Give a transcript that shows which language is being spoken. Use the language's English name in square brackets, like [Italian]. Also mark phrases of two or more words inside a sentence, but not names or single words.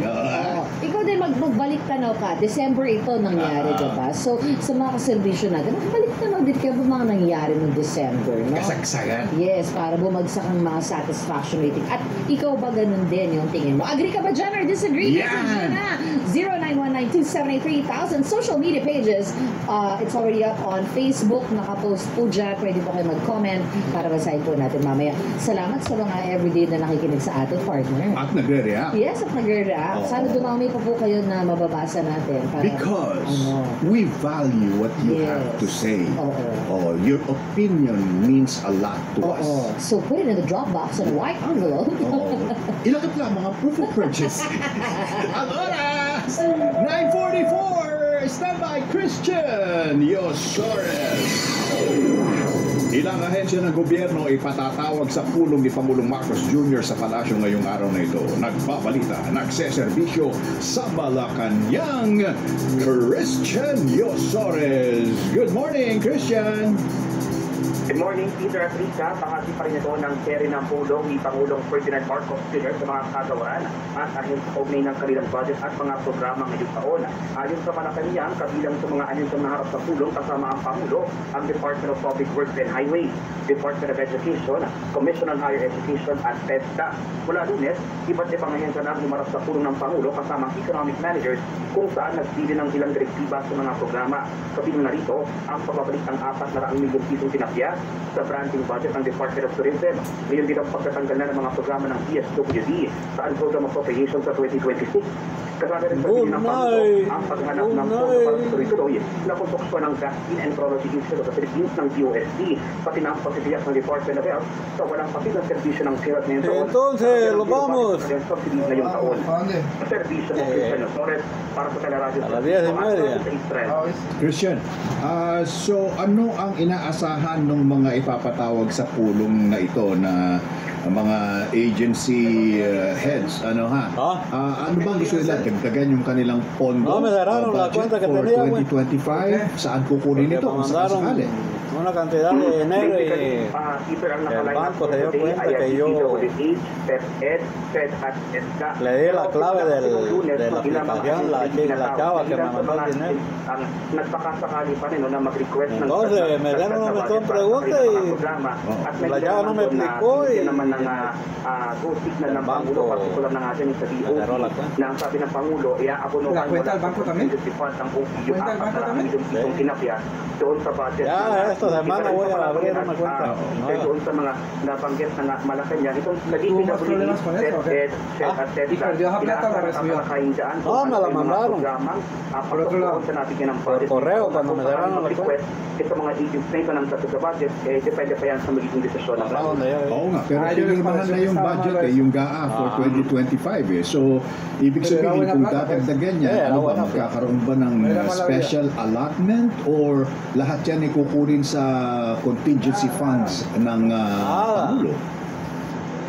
[Filipino] Ikaw din magbalik tanaw ka. December ito nangyari, diba? So, sa mga kaservisyo natin, magbalik tanaw din kayo mga nangyari noong December, no? Kasagsagan. Yes, para bumagsak ang mga [English] satisfaction rating. [Filipino] At ikaw ba ganun din yung tingin mo? Agree ka ba dyan or disagree? Yan! [English] 0919-273-1000 social media pages. It's already up on Facebook. [Filipino] Nakapost po dyan. Pwede po kayo mag-comment para basahin po natin mamaya. Salamat sa mga everyday na nakikinig sa ating partner. At nagre-react. Yes, at nagre-react. Sana dumami pa po kayo na mababasa natin. Para, [English] because we value what you have to say. Your opinion means a lot to us. So put it in the drop box in a white envelope. [Filipino] Ilagay lang mga [English] proof of purchase. [Filipino] Ang oras! 9:44! [English] Stand by Christian Yosores. [Filipino] Ilang ahensya ng gobyerno ipatatawag sa pulong ni Pangulong Marcos Jr. sa palasyo ngayong araw na ito. Nagbabalita, nagseserbisyo sa Malacanang, Christian Yosores. [English] Good morning, Christian! Good morning, [Filipino] Peter at Rika. Bahagi pa rin ito ng seri ng pulong ni Pangulong Ferdinand Marcos Jr. sa mga kagawaran at ahensya kaugnay ng kanilang budget at mga programa ngayong taon. Ayon sa Malacanang, kabilang sa mga ahensya na harap sa pulong kasama ang Pangulo, ang Department of Public Works and Highways, Department of Education, Commission on Higher Education at TESDA. Mula Lunes, iba't ibang ahensya na humarap sa pulong ng Pangulo kasama ang [English] economic managers [Filipino] kung saan nagbili ng ilang direktiba sa mga programa. Kabilang na rito ang pagbabalik ng 400 milyong pisong tinapya sa [English] branding budget [Filipino] ng Department of Tourism. Ngayon din ang pagtatanggal na ng mga programa ng DSWD sa Program Appropriation sa 2026. Kasama rin sa bilin ng Pangulo ang paghanap ng pondo para sa tuloy-tuloy na konstruksyon ng Vaccine and Virology Institute sa Philippines ng DOST, pati na ang pagtitiyak ng Department of Health sa walang patid ng serbisyo ng health ngayon taon. [Spanish] Entonces, lo vamos. [Filipino] Subsidies ngayong taon. Serbisyo ng Christian Yosores para sa Teleradyo sa Israel. Christian, so ano ang inaasahan ng mga ipapatawag sa pulong na ito na mga [English] agency heads? [Filipino] Ano bang gusto nila? Dagdagan yung kanilang pondo [English] budget for 2025? [Filipino] Saan kukunin ito? Kung sakali? [Spanish] Una cantidad de dinero y el banco se dio cuenta que yo le di la clave de la aplicación, la chava que me mandó el dinero. Entonces me dieron una pregunta y la chava no me explicó y el banco me cerró la cuenta. ¿La cuenta del banco también? ¿Cuenta del banco también? Ya, esta semana voy a abrir una cuenta. [Filipino] Doon sa mga nabanggit na Malacanang, itong naging [Spanish] problemas con eso, ¿Y perdió esa plata o la recibió? No, me la mandaron. Por otro lado, por correo cuando me cerraron la cuenta. [Filipino] Ito mga agents na ito ng sa budget, depende pa yan sa magiging desisyon ng Oo nga, pero pinirmahan na yung budget yung GAA for 2025 So, ibig sabihin kung dadagdagan niya, magkakaroon ba ng [English] special allotment [Filipino] or lahat yan ay kukunin sa [English] contingency funds [Filipino] ng Pangulo?